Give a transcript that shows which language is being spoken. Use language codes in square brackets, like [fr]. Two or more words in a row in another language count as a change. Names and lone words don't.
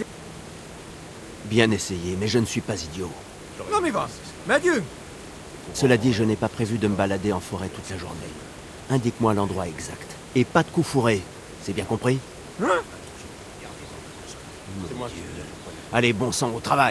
[fr] Bien essayé, mais je ne suis pas idiot. [hu] Na mi van? Megyünk? [fr] Cela dit, je n'ai pas prévu de me balader en forêt toute la journée. Indique-moi l'endroit exact. Et pas de coup fourré. C'est bien compris? Hein? Allez, bon sang, au travail.